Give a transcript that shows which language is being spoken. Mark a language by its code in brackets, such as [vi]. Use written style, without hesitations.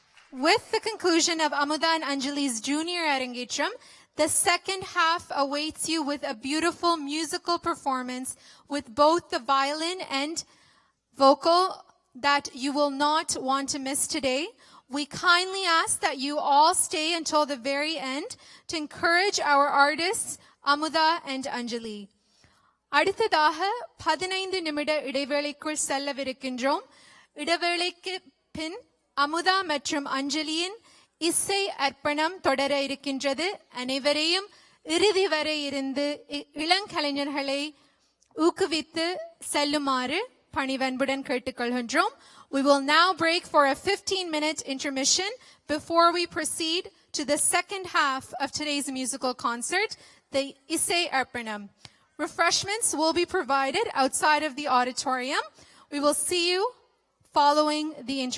[en] With the conclusion of Amuda and Anjali's junior Arangetram, the second half awaits you with a beautiful musical performance with both the violin and vocal that you will not want to miss today. We kindly ask that you all stay until the very end to encourage our artists, Amuda and Anjali. [ta] அடுத்ததாக 15 நிமிட இடைவேளைக்குள் செல்லவிருக்கின்றோம். இடைவேளைக்கு பின் அமுதா மற்றும் அஞ்சலியின் இசை அர்ப்பணம் தொடர இருக்கின்றது. அனைவரையும் இறுதி வரை இருந்து இளங்கலைஞர்களை ஊக்குவித்து செல்லுமாறு பணிவன்புடன் கேட்டுக்கொள்கின்றோம். [en] We will now break for a 15-minute intermission before we proceed to the second half of today's musical concert, the Isai Arpanam. Refreshments will be provided outside of the auditorium. We will see you following the intermission.